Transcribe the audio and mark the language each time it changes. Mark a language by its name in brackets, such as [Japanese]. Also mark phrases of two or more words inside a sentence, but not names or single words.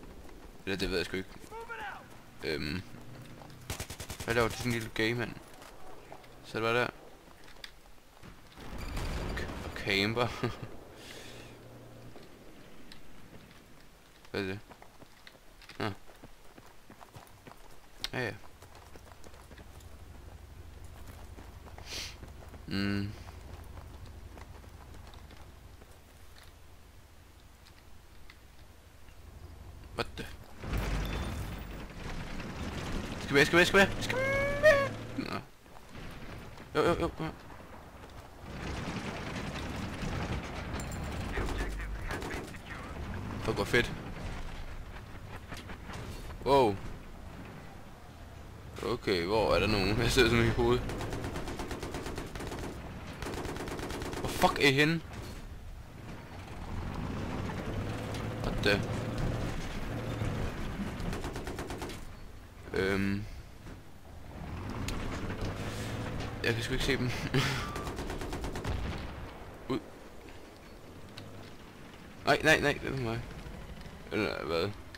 [Danish] Eller det ved jeg sgu ikke. Hvad laver du sådan en lille game, mand? Så det var der. Og camper. Hvad er det? Ja. [English] What the? [Danish] Skal vi? Nå. Jo. Fuck, hvor fedt. Wow. Okay, hvor er der nogen? Jeg sidder sådan i hovedet. Hvor fuck er I henne? [English] What the? [Danish] Jeg kan sgu ikke se dem. Ud. Nej, det er mig. Eller hvad?